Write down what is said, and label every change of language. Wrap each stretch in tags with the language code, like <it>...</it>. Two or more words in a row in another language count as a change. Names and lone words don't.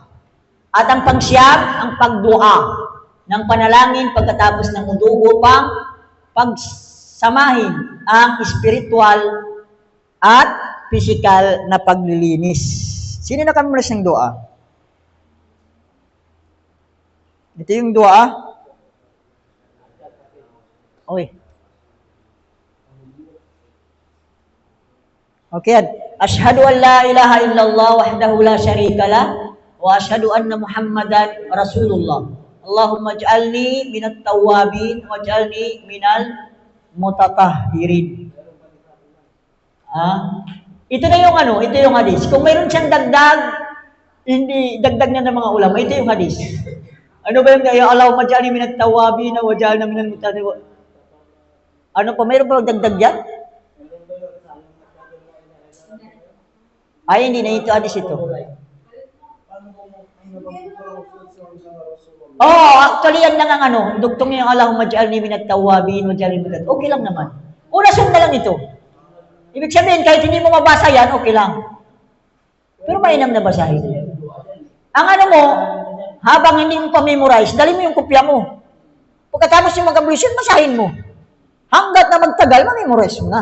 <tl>At ang pangsyam, ang pagdua ng panalangin pagkatapos ng udu upang pagsamahin ang spiritual at physical na paglilinis. Sino nakamulas ng dua? Ito yung dua. Okay. Okay yan.</tl> <ar>أشهد أن لا إله إلا الله وحده لا شريك له وأشهد أن محمدا رسول الله. اللهم اجعلني من التوابين واجعلني من المتطهرين.</ar> <tl>Ito na yung ito yung hadis. Kung mayroon siyang dagdag, hindi dagdag na ng mga ulama, ito yung hadis. Ano ba yung</tl> <ar>اللهم اجعلني من التوابين واجعلني من المتطهرين?</ar> <tl>Ano pa, mayroon pa dagdag yan? Ay, hindi na ito hadis ito. Oh, actually yan lang ang dugtong yung</tl> <ar>اللهم اجعلني من التوابين واجعلني من المتطهرين.</ar> <tl>Okay lang naman. Una sunod lang ito. Ibig sabihin, kahit hindi mo mabasa yan, okay lang. Pero mainam na basahin. Ang mo, habang hindi mo pa-memorize, dali mo yung kopya mo. Pagkatapos yung mag-ablution, basahin mo. Hanggat na magtagal, ma-memorize mo na.</tl>